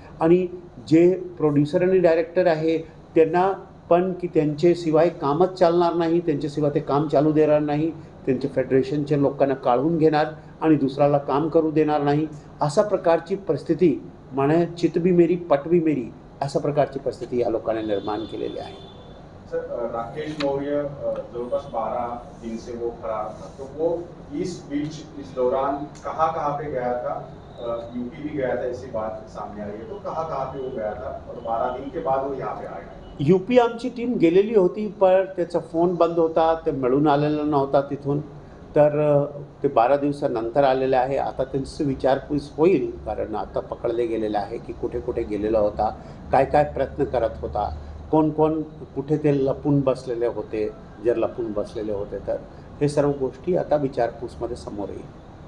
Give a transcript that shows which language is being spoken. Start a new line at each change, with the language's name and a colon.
Marathi: आणि जे प्रोड्युसर आणि डायरेक्टर आहे त्यांना पण की त्यांच्याशिवाय कामच चालणार नाही, त्यांच्याशिवाय ते काम चालू देणार नाही, त्यांच्या फेडरेशनच्या लोकांना काढून घेणार आणि दुसऱ्याला काम करू देणार नाही, अशा प्रकारची परिस्थिती म्हणे
Hindi: चित भी मेरी पट भी मेरी,
Marathi: अशा प्रकारची परिस्थिती या लोकांनी निर्माण केलेली आहे.
Hindi: सर, राकेश मौर्य जवरपास 12 दिन से वो फरार था, तो वो इस बीच इस दौरान कहाँ पे गया था? यूपी भी गया था, ऐसी बात सामने आई है, तो कहाँ पे वो गया था और 12 दिन के बाद वो यहाँ पे आया?
Marathi: यूपी आमची टीम गेलेली होती, पण त्याचा फोन बंद होता, ते मिळून आलेला नव्हता तिथून, तर ते 12 दिवसानंतर आलेले आहे. आता त्यांची विचारपूस होईल, कारण आता पकडले गेलेले आहे की कुठे कुठे गेलेला होता, काय काय प्रयत्न करत होता, कोण कोण कुठे ते लपून बसलेले होते, जर लपून बसलेले होते तर हे सर्व गोष्टी आता विचारपूसमध्ये समोर येईल.